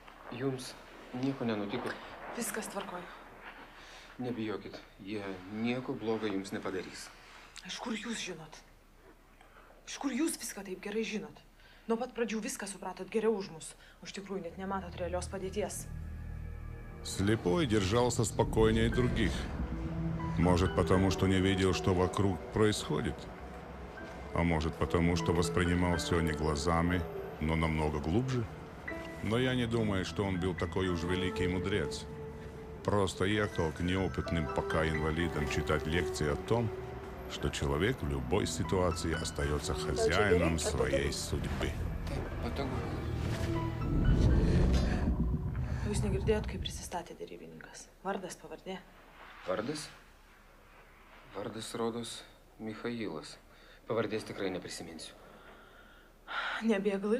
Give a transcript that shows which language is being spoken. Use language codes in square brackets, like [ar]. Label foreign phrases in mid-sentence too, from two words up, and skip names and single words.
[lt] Jums nieko nenutiko? Viskas tvarkoj. Nebijokit, jie nieko blogo jums nepadarys. Iš kur jūs žinot? Iš kur jūs viską taip gerai žinot? Nuo pat pradžių viską supratot geriau už mus. Iš tikrųjų net nematot realios padėties. [ru] Слепой держался спокойнее других. Может, потому что не видел, что вокруг происходит. А может, потому что воспринимал все не глазами, но намного глубже. Но я не думаю, что он был такой уж великий мудрец. Просто ехал к неопытным пока инвалидам читать лекции о том, что человек в любой ситуации остается хозяином своей судьбы. [lt] Jūs negirdėjot, kaip prisistatė derybininkas? Vardas, pavardė? Vardas? Vardas rodos Michailas. Pavardės tikrai neprisiminsiu. Ne Bėglich?